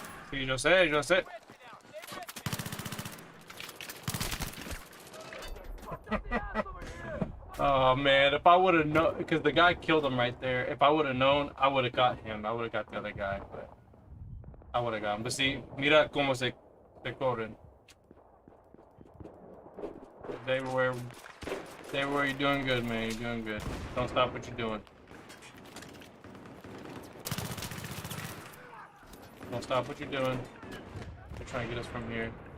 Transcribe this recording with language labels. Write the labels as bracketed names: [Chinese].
[Spanish] Sí, yo sé. [English] Oh man, if I would have known, because the guy killed him right there. If I would have known, I would have got him. I would have got the other guy, but I would have got him. But see, [Spanish] mira cómo se corren. [English] They were you're doing good, man. You're doing good. Don't stop what you're doing. Don't stop what you're doing. They're trying to get us from here.